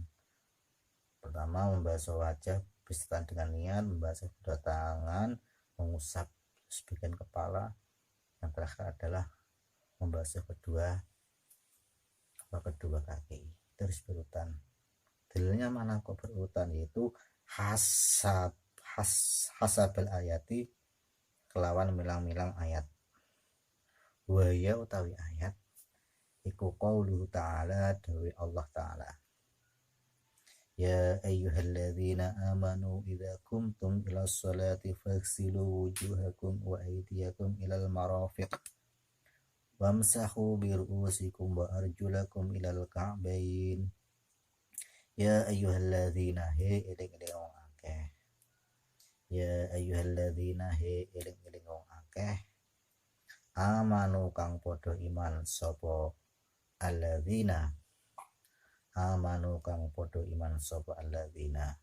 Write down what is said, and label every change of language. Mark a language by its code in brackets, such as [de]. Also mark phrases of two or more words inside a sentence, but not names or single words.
[id] Pertama membasuh wajah beserta dengan niat, membasuh kedua tangan, mengusap sebagian kepala, yang terakhir adalah membasuh kedua kedua kaki terus berurutan. Dalilnya mana kok berurutan, yaitu [ar] حسب الآيات, [jv] kelawan milang-milang ayat. [ar] Waya [jv] utawi ayat iku [ar] قوله تعالى, [jv] dawe Allah ta'ala, [ar] يا أيها الذين آمنوا إذا قمتم إلى الصلاة فاغسلوا وجوهكم وأيديكم إلى المرافق وامسحوا برءوسكم وأرجلكم إلى الكعبين. يا أيها الذين, [jv] he eling-eling wong akeh. [ar] يا أيها الذين, [jv] he eling-eling wong akeh. Amanu kang padha iman sapa alladzina. Amanu kang padha iman sapa alladzina.